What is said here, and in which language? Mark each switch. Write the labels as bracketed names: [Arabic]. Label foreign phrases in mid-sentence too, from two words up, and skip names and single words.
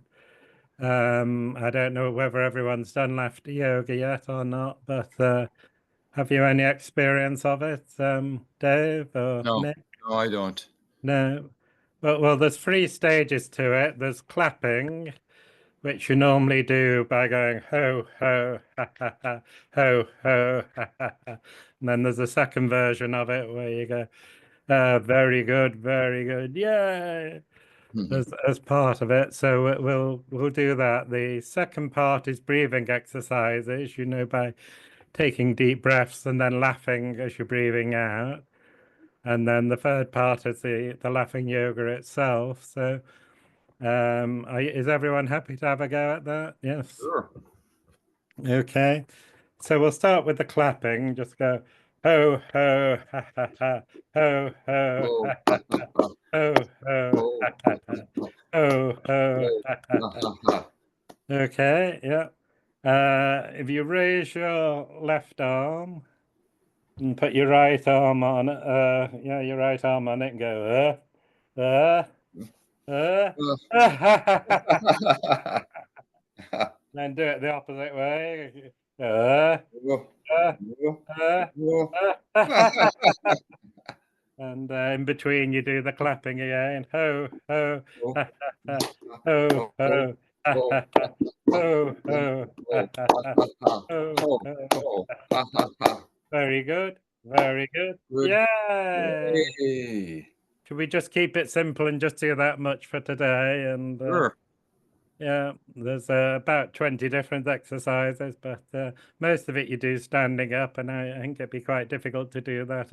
[English] I don't know whether everyone's done laughter yoga yet or not, but have you any experience of it, Dave or No, Nick? no, I don't. No. Well, there's three stages to it. There's clapping, which you normally do by going ho, ho, ha, ha, ha, ho, ho, ha, ha, ha. And then there's a second version of it where you go, very good, yay, as part of it. So we'll do that. The second part is breathing exercises, by taking deep breaths and then laughing as you're breathing out. And then the third part is the laughing yoga itself. So is everyone happy to have a go at that? Yes. Sure. Okay. So we'll start with the clapping. Just go ho ho ha ha ha ho ho Oh, ha ha ha ho ho oh, ha ha ha ho ho oh, ha ha ha, ha. ha, ha. Okay, yeah. If you raise your left arm and put your right arm on it, your right arm on it and go, uh. Then do it the opposite way. Oh, Uh, oh, uh, oh. and in between you do the clapping again. Ho, ho, Oh, ha, ha, ha. Ho, oh, ho, ha, oh, ha, ha. Ho, ho, ha, oh, ha, ha, ha. ha, ha. Ho, Oh, ho. oh, ha, ha, ha. Very good. Very good. Good. Yay! Yay. Should we just keep it simple and just do that much for today? And Sure. yeah, there's about 20 different exercises, but most of it you do standing up, and I think it'd be quite difficult to do that